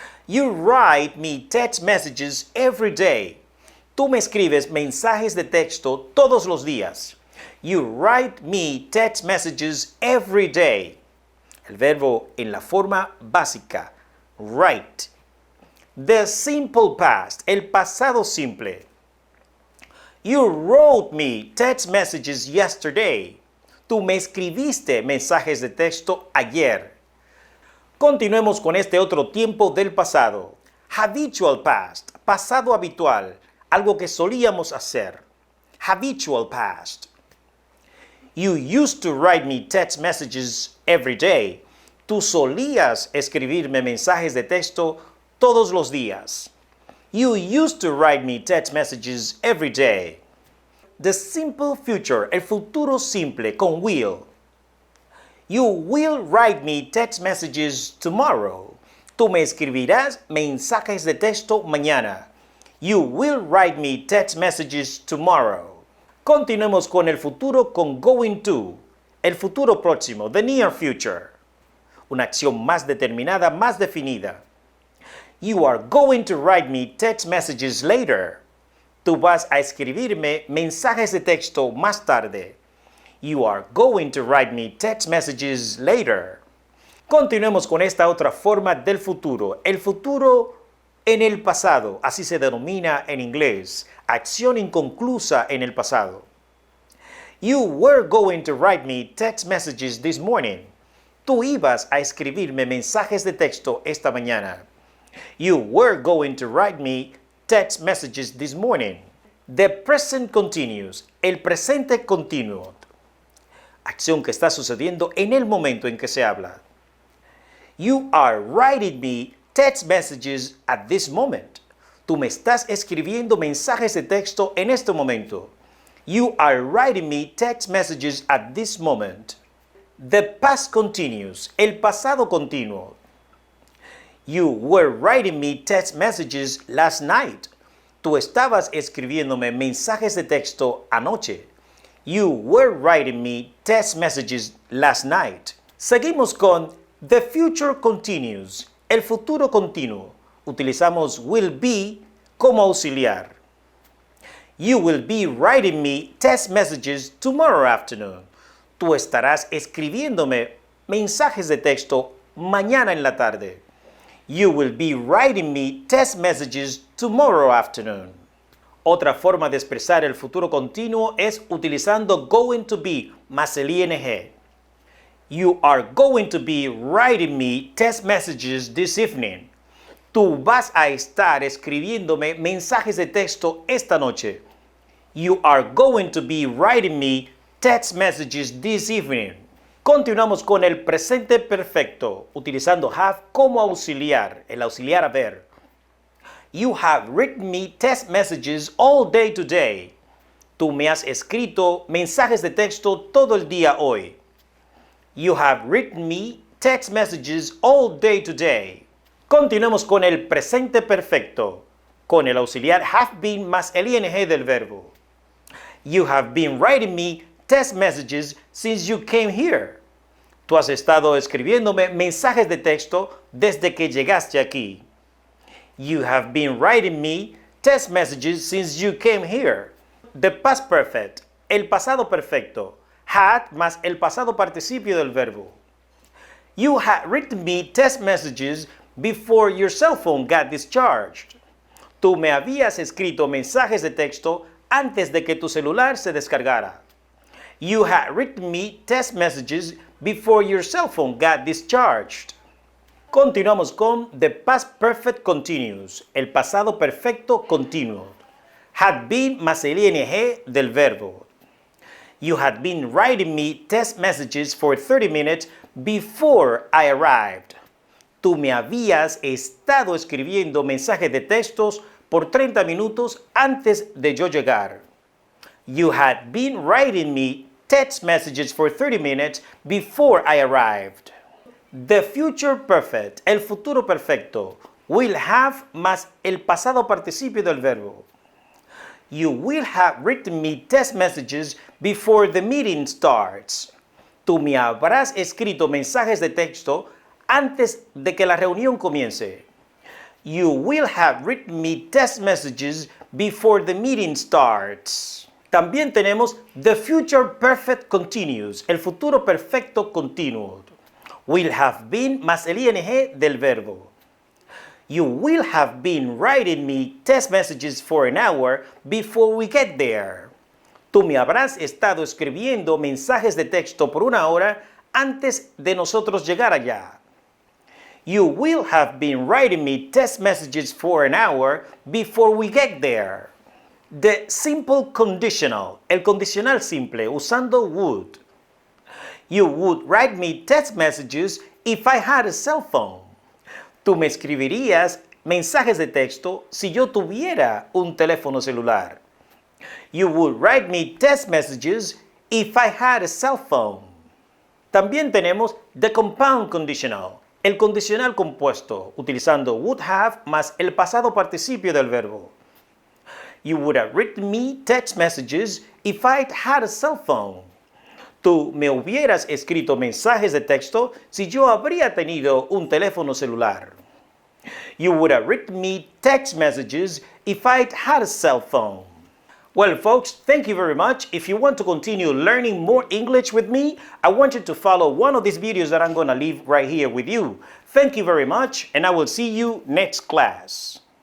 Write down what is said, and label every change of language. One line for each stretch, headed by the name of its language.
English: You write me text messages every day.
Spanish: Tú me escribes mensajes de texto todos los días.
English: You write me text messages every day.
Spanish: El verbo en la forma básica, write.
English: The simple past,
Spanish: el pasado simple.
English: You wrote me text messages yesterday.
Spanish: Tú me escribiste mensajes de texto ayer. Continuemos con este otro tiempo del pasado.
English: Habitual past,
Spanish: pasado habitual, algo que solíamos hacer.
English: Habitual past. You used to write me text messages every day.
Spanish: Tú solías escribirme mensajes de texto todos los días.
English: You used to write me text messages every day. The simple future,
Spanish: el futuro simple con will.
English: You will write me text messages tomorrow.
Spanish: Tú me escribirás mensajes de texto mañana.
English: You will write me text messages tomorrow.
Spanish: Continuemos con el futuro con
English: going to.
Spanish: El futuro próximo,
English: the near future.
Spanish: Una acción más determinada, más definida.
English: You are going to write me text messages later.
Spanish: Tú vas a escribirme mensajes de texto más tarde.
English: You are going to write me text messages later.
Spanish: Continuemos con esta otra forma del futuro. El futuro en el pasado, así se denomina en inglés. Acción inconclusa en el pasado.
English: You were going to write me text messages this morning.
Spanish: Tú ibas a escribirme mensajes de texto esta mañana.
English: You were going to write me text messages this morning. The present continuous,
Spanish: el presente continuo. Acción que está sucediendo en el momento en que se habla.
English: You are writing me text messages at this moment.
Spanish: Tú me estás escribiendo mensajes de texto en este momento.
English: You are writing me text messages at this moment. The past continuous,
Spanish: el pasado continuo.
English: You were writing me text messages last night.
Spanish: Tú estabas escribiéndome mensajes de texto anoche.
English: You were writing me text messages last night.
Spanish: Seguimos con
English: the future continuous,
Spanish: el futuro continuo. Utilizamos will be como auxiliar.
English: You will be writing me text messages tomorrow afternoon.
Spanish: Tú estarás escribiéndome mensajes de texto mañana en la tarde.
English: You will be writing me text messages tomorrow afternoon.
Spanish: Otra forma de expresar el futuro continuo es utilizando going to be más el ing.
English: You are going to be writing me text messages this evening.
Spanish: Tú vas a estar escribiéndome mensajes de texto esta noche.
English: You are going to be writing me text messages this evening.
Spanish: Continuamos con el presente perfecto, utilizando have como auxiliar, el auxiliar haber.
English: You have written me text messages all day today.
Spanish: Tú me has escrito mensajes de texto todo el día hoy.
English: You have written me text messages all day today.
Spanish: Continuemos con el presente perfecto, con el auxiliar have been más el ing del verbo.
English: You have been writing me text messages since you came here.
Spanish: Tú has estado escribiéndome mensajes de texto desde que llegaste aquí.
English: You have been writing me text messages since you came here. The past perfect,
Spanish: el pasado perfecto. Had más el pasado participio del verbo.
English: You had written me text messages before your cell phone got discharged.
Spanish: Tú me habías escrito mensajes de texto antes de que tu celular se descargara.
English: You had written me text messages before your cell phone got discharged.
Spanish: Continuamos con
English: the past perfect continuous,
Spanish: el pasado perfecto continuo.
English: Had been
Spanish: más el ing del verbo.
English: You had been writing me text messages for 30 minutes before I arrived.
Spanish: Tú me habías estado escribiendo mensajes de textos por 30 minutos antes de yo llegar.
English: You had been writing me text messages for 30 minutes before I arrived. The future perfect,
Spanish: el futuro perfecto, will have más el pasado participio del verbo.
English: You will have written me text messages before the meeting starts.
Spanish: Tú me habrás escrito mensajes de texto antes de que la reunión comience.
English: You will have written me text messages before the meeting starts.
Spanish: También tenemos
English: the future perfect continuous,
Spanish: el futuro perfecto continuo. Will have been más el ing del verbo.
English: You will have been writing me text messages for an hour before we get there.
Spanish: Tú me habrás estado escribiendo mensajes de texto por una hora antes de nosotros llegar allá.
English: You will have been writing me text messages for an hour before we get there. The simple conditional,
Spanish: el condicional simple, usando would.
English: You would write me text messages if I had a cell phone.
Spanish: Tú me escribirías mensajes de texto si yo tuviera un teléfono celular.
English: You would write me text messages if I had a cell phone.
Spanish: También tenemos
English: the compound conditional,
Spanish: el condicional compuesto, utilizando would have más el pasado participio del verbo.
English: You would have written me text messages if I'd had a cell phone.
Spanish: Tú me hubieras escrito mensajes de texto si yo habría tenido un teléfono celular.
English: You would have written me text messages if I'd had a cell phone. Well, folks, thank you very much. If you want to continue learning more English with me, I want you to follow one of these videos that I'm going to leave right here with you. Thank you very much, and I will see you next class.